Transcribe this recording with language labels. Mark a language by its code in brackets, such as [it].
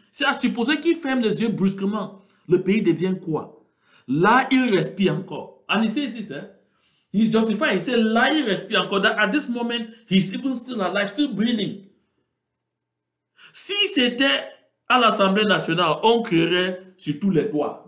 [fr] C'est à supposer qu'il ferme les yeux brusquement. Le pays devient quoi? Là, il respire encore. [en] And he says this, he's justifying. He said, [fr] là, il respire encore. [en] That at this moment, he's even still alive, still breathing. [fr] Si c'était à l'Assemblée nationale, on crierait sur tous les toits.